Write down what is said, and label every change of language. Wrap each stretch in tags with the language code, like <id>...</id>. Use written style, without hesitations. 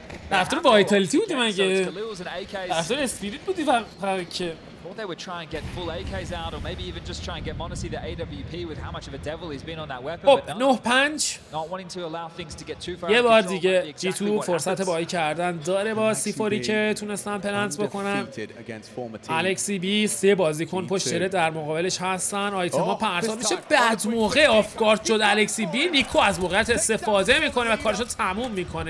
<fa>طرفدار وایتالیتی بودی مگه؟ طرفدار اسپریت بودی فقط که</fa> <en>thought they would try and get full AKs out or maybe even just try and get Monacy the AWP with how much of a devil he's been on that weapon.</en> <fa>خب 9-5</fa> <en>not wanting to allow things to get too far.</en> <fa>یه بار دیگه G2 فرصت بایی کردن داره با C4 که تونستن پلنت بکنن. الکسی بی 3 بازیکن پشت تره در مقابلش هستن. آیتما پرتاب میشه. بعد موقع آفگارد شد الکسی بی. نیکو از موقعیت استفاده میکنه و کارشو تموم میکنه.</fa>